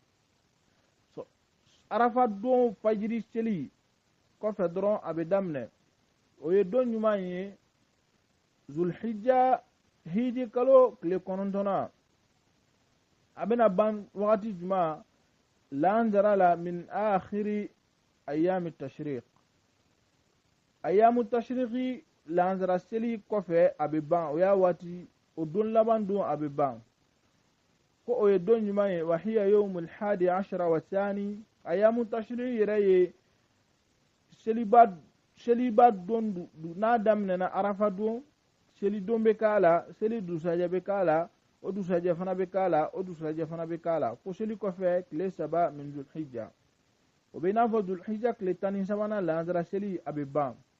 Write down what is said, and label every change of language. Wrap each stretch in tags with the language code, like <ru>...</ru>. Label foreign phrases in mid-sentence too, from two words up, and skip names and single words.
<bm>arafa don fajiri seli kɔfɛ dɔrɔn a bɛ daminɛ o ye don ɲuman ye zulhijja hiji kalo tile 9 a bɛna ban wagati juma lanzara la min</bm> <ar>آخر أيام تشريق أيام تشريق</ar> <bm>lanzara seli kɔfɛ a bɛ ban o y'a waati o don laban don a bɛ ban ko o ye don ɲuman ye</bm> <ar>وهي يوم 11 وثاني أيام تشريق</ar> <bm>yɛrɛ ye seliba don n'a daminɛna arafa don seli don bɛ k'a la seli dusajɛ bɛ k'a la o dusajɛ fana bɛ k'a la o dusajɛ fana bɛ k'a la ko seli kɔfɛ tile 3 min zulhijja o bɛ i n'a fɔ zulhijja tile 13 lansara seli a bɛ ban</bm>